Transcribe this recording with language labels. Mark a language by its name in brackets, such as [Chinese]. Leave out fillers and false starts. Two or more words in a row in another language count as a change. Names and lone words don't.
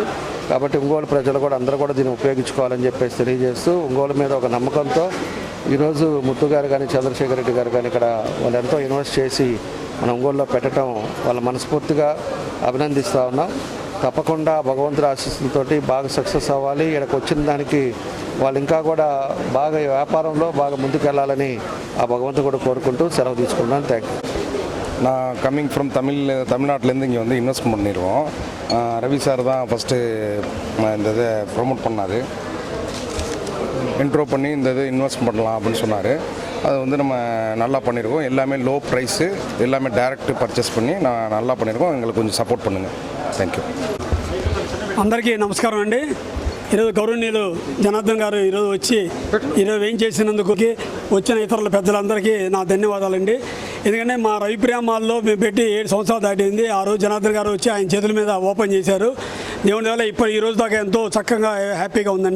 [Telugu] కాబట్టి ఒంగోలు ప్రజలు కూడా అందరూ కూడా దీన్ని ఉపయోగించుకోవాలని చెప్పేసి తెలియజేస్తూ ఒంగోలు మీద ఒక నమ్మకంతో ఈరోజు ముత్తు గారు కానీ చంద్రశేఖర్ రెడ్డి గారు కానీ ఇక్కడ వాళ్ళు ఎంతో ఇన్వెస్ట్ చేసి మన ఒంగోలులో పెట్టడం వాళ్ళ మనస్ఫూర్తిగా అభినందిస్తూ ఉన్నాం. తప్పకుండా భగవంతుడి ఆశీస్సులతోటి బాగా సక్సెస్ అవ్వాలి. ఇక్కడికి వచ్చిన దానికి వాళ్ళు ఇంకా కూడా బాగా వ్యాపారంలో బాగా ముందుకెళ్ళాలని ఆ భగవంతుడు కూడా కోరుకుంటూ సెలవు తీసుకున్నాను. [English] Thank you. [Tamil] நான் [English] coming from [Tamil] தமிழ்நாட்டிலேருந்து இங்கே வந்து இன்வெஸ்ட் பண்ணிடுவோம். ரவி சார் தான் ஃபஸ்ட்டு இந்த இதை ப்ரொமோட் பண்ணார். இன்ட்ரோ பண்ணி இந்த இது இன்வெஸ்ட் பண்ணலாம் அப்படின்னு சொன்னார். அது வந்து நம்ம நல்லா பண்ணியிருக்கோம். எல்லாமே [English] low price, [Tamil] எல்லாமே [English] direct purchase [Tamil] பண்ணி நான் நல்லா பண்ணியிருக்கோம். எங்களுக்கு கொஞ்சம் సపోర్ట్ பண்ணுங்கள். [English] Thank you. [Telugu] అందరికీ నమస్కారం అండి. ఈరోజు గౌరవనీయులు జనార్దన్ గారు ఈరోజు వచ్చి ఈరోజు ఏం చేసినందుకు వచ్చిన ఇతరుల పెద్దలందరికీ నా ధన్యవాదాలండి. ఎందుకంటే మా రవిప్రియ మాల్లో మేము పెట్టి 7 సంవత్సరాలు దాటింది. ఆ రోజు జనార్దన్ గారు వచ్చి ఆయన చేతుల మీద ఓపెన్ చేశారు. దేవుని వల్ల ఇప్పుడు ఈ రోజు దాకా ఎంతో చక్కగా హ్యాపీగా ఉందండి.